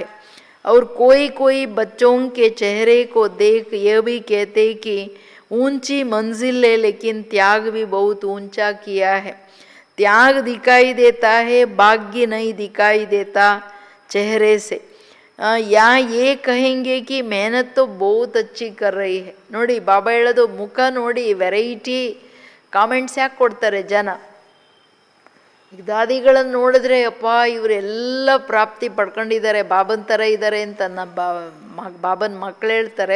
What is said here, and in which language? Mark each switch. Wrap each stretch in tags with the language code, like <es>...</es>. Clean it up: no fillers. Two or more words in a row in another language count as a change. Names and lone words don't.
<hi>और कोई कोई बच्चों के चेहरे को देख यह भी कहते कि ऊंची मंजिल है, लेकिन त्याग भी बहुत ऊंचा किया है। त्याग दिखाई देता है, भाग्य नहीं दिखाई देता चेहरे से। या ये कहेंगे कि मेहनत तो बहुत अच्छी कर रही है.</hi> <kn>ನೋಡಿ ಬಾಬಾ ಹೇಳೋದು, ಮುಖ ನೋಡಿ</kn> <en>variety comments</en> <kn>ಯಾಕೆ ಕೊಡ್ತಾರೆ ಜನ. ಈಗ ದಾದಿಗಳನ್ನು ನೋಡಿದ್ರೆ ಅಪ್ಪ ಇವರೆಲ್ಲ ಪ್ರಾಪ್ತಿ ಪಡ್ಕೊಂಡಿದ್ದಾರೆ, ಬಾಬನ ಥರ ಇದ್ದಾರೆ ಅಂತ ಬಾಬನ ಮಕ್ಕಳು ಹೇಳ್ತಾರೆ.</kn>